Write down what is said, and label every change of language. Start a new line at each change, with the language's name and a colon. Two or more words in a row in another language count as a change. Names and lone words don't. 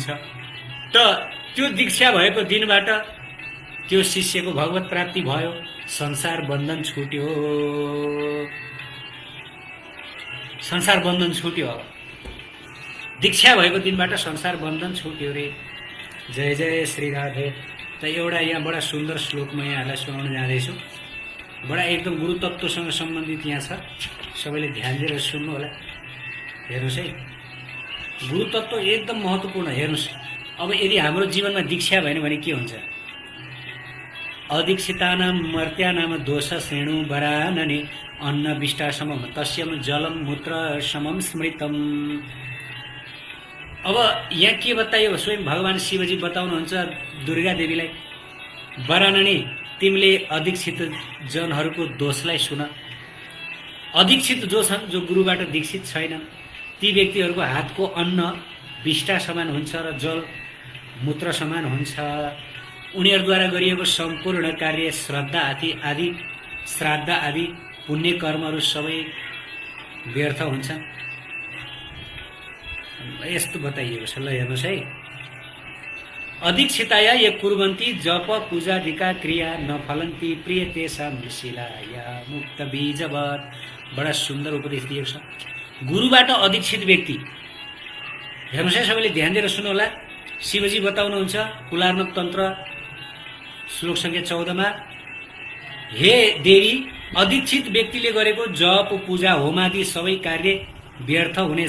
Nepali: त त्यो दीक्षा भएको दिनबाट त्यो शिष्यको भगवत प्राप्ति भयो, संसार बन्धन छुट्यो, संसार बन्धन छुट्यो। दीक्षा भएको दिनबाट संसार बन्धन छुट्यो रे। जय जय श्री राधे। त एउटा यहाँ बडा सुन्दर श्लोक म यहाँहरूलाई सुनाउन जाँदैछु, बडा एकदम गुरु तत्त्वसँग सम्बन्धित यहाँ छ, सबैले ध्यान दिएर सुन्नु होला। हेर्नुहोस् है, गुरु तत्त्व एकदम महत्त्वपूर्ण। हेर्नुहोस्, अब यदि हाम्रो जीवनमा दीक्षा भएन भने के हुन्छ?
Sanskrit: अदीक्षितानां मर्त्यानां दोष श्रेणु वरानने अन्न विष्टा समम तस्यम जलम मूत्र समम स्मृतम।
Nepali: अब यहाँ के बताइयो? स्वयं भगवान शिवजी बताउनुहुन्छ दुर्गा देवीलाई, वरानने तिमीले अदीक्षित जनहरूको दोषलाई सुन। अदीक्षित जो छन्, जो गुरुबाट दीक्षित छैनन्, ती व्यक्तिहरूको हातको अन्न विष्टा समान हुन्छ र जल मूत्र समान हुन्छ। उनीहरूद्वारा गरिएको सम्पूर्ण कार्य, श्रद्धा श्राद्ध आदि पुण्य कर्महरू सबै व्यर्थ हुन्छन्। यस्तो बताइएको छ। ल हेर्नुहोस् है,
Sanskrit: अदीक्षिताया ये कुर्वन्ति जप पूजादिका क्रिया न फलन्ति प्रिय तेषां शिलाया मुक्त बीजवत्।
Nepali: बडा सुन्दर उपदेश दिएको छ। गुरुबाट अदीक्षित व्यक्ति, हेर्नुहोस् है, सबैले ध्यान दिएर सुन्नु होला। शिवजी बताउनुहुन्छ कुलार्णव तन्त्र श्लोक संख्या 14 मा, हे देवी, अदीक्षित व्यक्तिले गरेको जप पूजा होमादि सबै कार्य व्यर्थ हुनेछ।